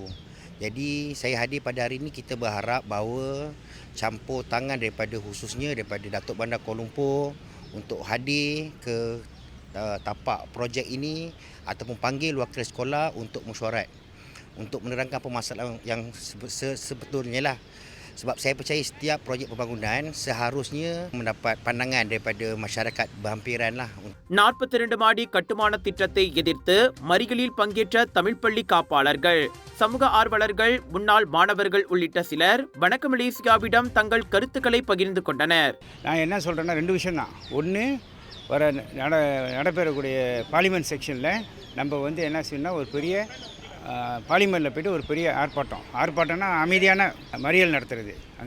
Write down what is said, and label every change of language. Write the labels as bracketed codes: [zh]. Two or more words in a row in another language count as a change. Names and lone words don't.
[ms] Jadi saya hadir pada hari ini, kita berharap bahawa campur tangan daripada khususnya daripada Datuk Bandar Kuala Lumpur untuk hadir ke tapak projek ini ataupun panggil wakil sekolah untuk mesyuarat untuk menerangkan permasalahan yang sebetulnya lah. Sebab saya percaya setiap projek pembangunan seharusnya mendapat pandangan daripada masyarakat berhampiran lah. [ta] 42 மாடி கட்டுமான திட்டத்தை எதிர்த்து மறியலில் பங்கேற்ற தமிழ் பள்ளி காப்பாளர்கள், சமூக ஆர்வலர்கள், முன்னாள் மாணவர்கள் உள்ளிட்ட சிலர் வணக்க மலேசியாவிடம் தங்கள் கருத்துக்களை பகிர்ந்து கொண்டனர். நான் என்ன சொல்கிறேன்னா 2 விஷயம் தான். ஒன்று, வர நடைபெறக்கூடிய [en] parliament session [ta] நம்ம என்ன செய்யணும்னா ஒரு பெரிய பார்லிமெண்ட்டில் போய்ட்டு ஒரு பெரிய ஆர்ப்பாட்டம்னா அமைதியான மறியல் நடத்துறது அங்கே.